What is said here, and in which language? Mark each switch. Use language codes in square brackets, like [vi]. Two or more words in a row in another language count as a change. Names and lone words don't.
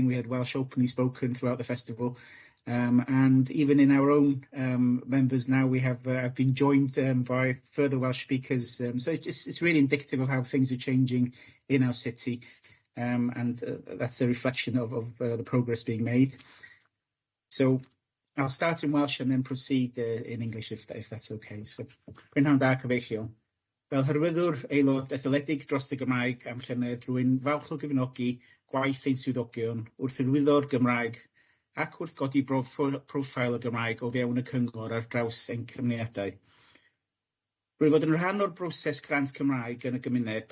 [en] We had Welsh openly spoken throughout the festival. And even in our own members now, we have been joined by further Welsh speakers. So it's really indicative of how things are changing in our city. And that's a reflection of the progress being made. So I'll start in Welsh and then proceed in English if that's okay. So, [cy] Prynhawn da cyfeillion. Fel hyrwyddwr aelod etholedig dros y Gymraeg am llynedd rwy'n falch o gefnogi gwaith ein swyddogion wrth hyrwyddo'r Gymraeg ac wrth godi profil y Gymraeg o fewn y cyngor ar draws ein cymunedau. Rwy'n fod yn rhan o'r broses grant Cymraeg yn y gymuned.